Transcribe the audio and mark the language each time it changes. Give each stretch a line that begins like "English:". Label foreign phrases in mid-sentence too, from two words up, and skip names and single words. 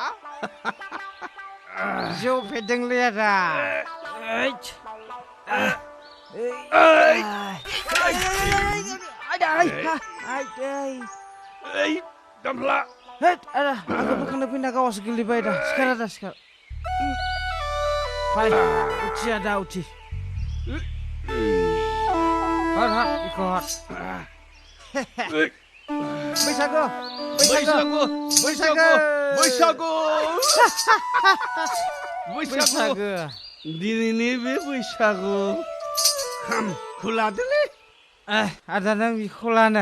Bodo: जौ फेदोंलै आदा। दामफ्ला, आदा आंखौ बोखांनो फैना गावासो गोलैबाय दा। सिखार आदा, सिखार। Fai, uci ada uci. Hot, iko hot. बैसागु बैसागु बैसागु बैसागु बैसागु दिनैनि बे बैसागु खामखौ लादोलै आदा नों बेखौ लानो